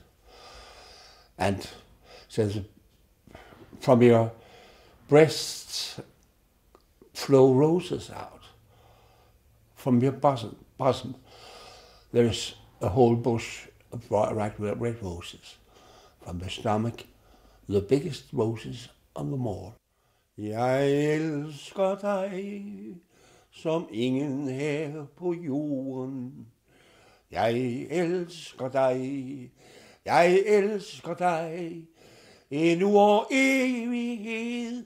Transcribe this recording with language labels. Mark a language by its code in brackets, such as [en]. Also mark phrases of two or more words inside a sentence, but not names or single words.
[en] And says, from your breasts flow roses out. From your bosom there's a whole bush of red roses. From your stomach, the biggest roses on them all. [da] Jeg elsker dig, som ingen her på jorden. Jeg elsker dig, endnu og evighed.